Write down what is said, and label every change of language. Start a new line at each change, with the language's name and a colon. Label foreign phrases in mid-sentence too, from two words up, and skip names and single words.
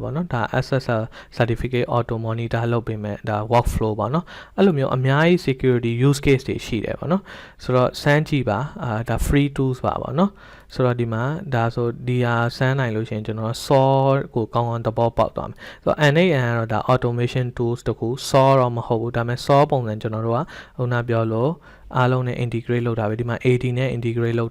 Burmese: ပေါ့နော်ဒါ
English: SSL certificate auto monitor
Burmese: လုပ်ပေးမယ်ဒါ workflow ပေါ့နော်အဲ့လိုမျိုးအများကြီး
English: security use case
Burmese: တွေရှိတယ်ပေါ့နော်ဆိုတော့စမ်းကြည့်ပါဒါ
English: free tools
Burmese: ပါပေါ့နော်ဆိုတော့ဒီမှာဒါဆိုဒီဟာစမ်းနိုင်လို့ရှိရင်ကျွန်တော် SAW ကိုကောင်းကောင်းသဘောပေါက်သွားမယ်ဆိုတော့ NAN ကတော့ဒါ
English: automation tools
Burmese: တခု SAW တော့မဟုတ်ဘူးဒါပေမဲ့ SAW ပုံစံကျွန်တော်တို့ကခုနပြောလို့အားလုံးနဲ့ integrate လုပ်တာပဲဒီမှာ AD နဲ့ integrate လုပ်